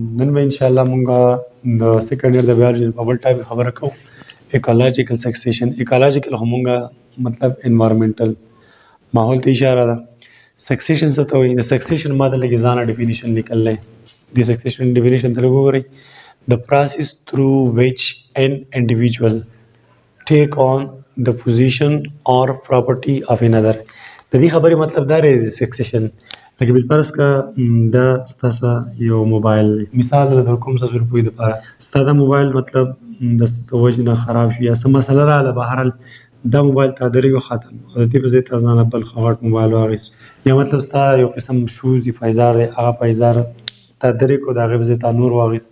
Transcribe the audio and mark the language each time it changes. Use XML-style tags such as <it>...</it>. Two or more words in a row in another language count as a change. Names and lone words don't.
<ps>نن به</ps> <ar>ان شاء الله</ar> <ps>مونږه د</ps> <en>second year</en> <ps>د بیولوژي په بل ټاپک خبره کوو،</ps> <en>ecological succession.</en> <ps>ایکولوژیکل همونګه مطلب انوایرنمنټل ماحول ته اشاره ده. سکسیشن څه ته وایي؟ د سکسیشن ما د لږ ځانه ډیفینیشن لیکلی. د سکسیشن ډیفینیشن ته لږ وګورئ.</ps> <en>The process through which an individual take on the position or property of another.</en> <ps>د دې خبرې مطلب دا دی د سکسیشن. لکه بالفرض که دا ستاسو یو موبایل دی، مثال در کوم څه روپیو دپاره ستا دا موبایل مطلب د وجې نه خراب شي یا څه مسله راغله، بهرحال دا موبایل تا درېږو ختم، او د دې په ځای تا ځانله بل ښه غټ موبایل واخیست، یا مطلب ستا یو قسم شوز دی، پایزار دی، هغه پایزار تا درې کړو، د هغې په ځای تا نور واخیست.</ps>